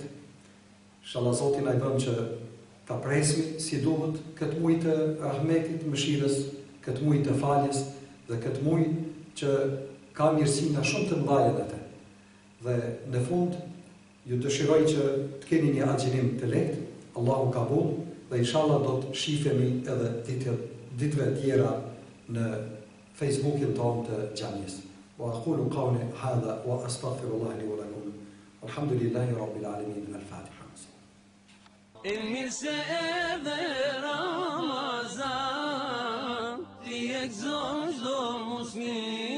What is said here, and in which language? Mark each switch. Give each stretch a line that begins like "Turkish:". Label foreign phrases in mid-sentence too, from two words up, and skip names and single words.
Albanian: Inshallah Zoti na i bën që ta presim si duhet këtë muaj të rahmetit, mëshirës këtë muaj të faljes dhe këtë muaj që ka mirësina shumë të mëdha në të. Dhe në fund ju dëshiroj që të keni një agjinim të lehtë, Allahu kabul, dhe inshallah do të shifemi edhe ditëve tjera në Facebookin tonë të xhamisë.
Arabic: وأقول قولي هذا وأستغفر الله لي ولكم. الحمد لله رب العالمين. Al-Fatiha.
Albanian: Mirë se edhe Ramazan, ti e gëzon çdo musliman.